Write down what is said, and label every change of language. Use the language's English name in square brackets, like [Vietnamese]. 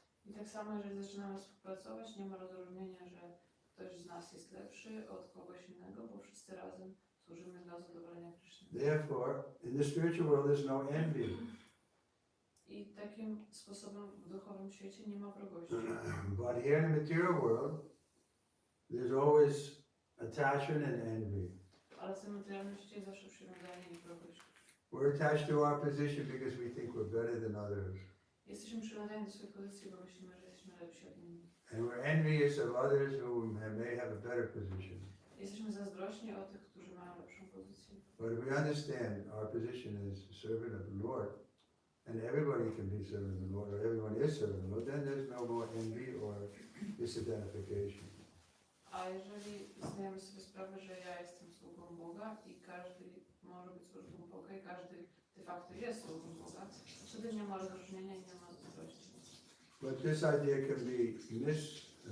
[Polish] I tak samo, jeżeli zaczynamy współpracować, nie ma rozróżnienia, że ktoś z nas jest lepszy od kogoś innego, bo wszyscy razem służymy dla zadowolenia Kryszny. [English] Therefore, in the spiritual world there's no envy. [Polish] I takim sposobem w duchowym świecie nie ma wrogości. [English] But here in the material world, there's always attachment and envy. [Polish] Ale w tym materialnym świecie jest zawsze przywiązanie i wrogość. [English] We're attached to our position because we think we're better than others. [Polish] Jesteśmy przywiązani do swojej pozycji, bo myślimy, że jesteśmy lepsi od innych. [English] And we're envious of others who may have a better position. [Polish] Jesteśmy zazdrośni o tych, którzy mają lepszą pozycję. [English] But if we understand our position as servant of the Lord, and everybody can be servant of the Lord, or everyone is servant of the Lord, then there's no more envy or disidentification. [Polish] A jeżeli zdajemy sobie sprawę, że ja jestem sługą Boga i każdy może być sługą Boga i każdy de facto jest sługą Boga, wtedy nie ma rozróżnienia i nie ma zazdrości. [English] But this idea can be misused.